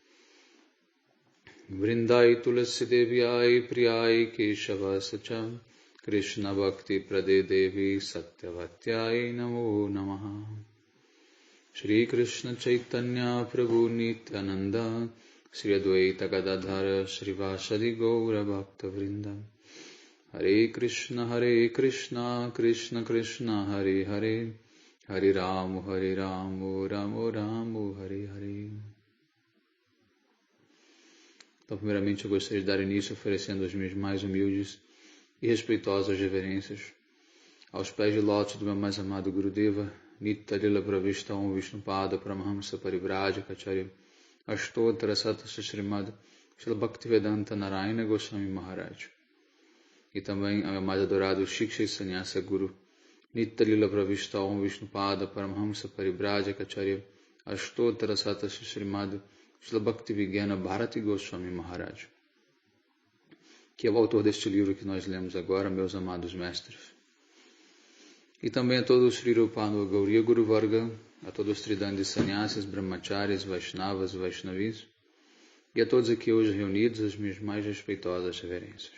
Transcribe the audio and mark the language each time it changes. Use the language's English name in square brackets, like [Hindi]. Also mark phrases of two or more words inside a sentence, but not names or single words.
[Sanskrit] Vrindai Tulasi Devyai Priyai Keshava Sacha Krishna Bhakti Prade Devi Satyavatyai Namo Namaha Shri Krishna Chaitanya Prabhu Nityananda Shri Advaita Gadadhara Shri Vasadi Gaura Bhakta Vrinda Hare Krishna Krishna Krishna Hare Hare Hare Ramo Ramo Ramo Hare Hare. [Portuguese] Então, primeiramente, eu gostaria de dar início oferecendo as minhas mais humildes e respeitosas reverências aos pés de lótus do meu mais amado Gurudeva Nitya Lila Pravishta Om Vishnupada Paramahamsa Parivrajaka Acharya Ashtottara Sata Srimad Srila Bhaktivedanta Narayana Goswami Maharaj. E também ao meu mais adorado Shiksha Sannyasa Guru Nitya Lila Pravishta Om Vishnupada Paramahamsa Parivrajaka Acharya Ashtottara Sata Srimad Srila Bhaktivedanta Bharati Goswami Maharaj, que é o autor deste livro que nós lemos agora, meus amados mestres. E também a todos os Sri Rupanu Gauriya Guru Varga, a todos os Tridandi Sannyasis, Brahmacharis, Vaishnavas, Vaishnavis, e a todos aqui hoje reunidos, as minhas mais respeitosas reverências.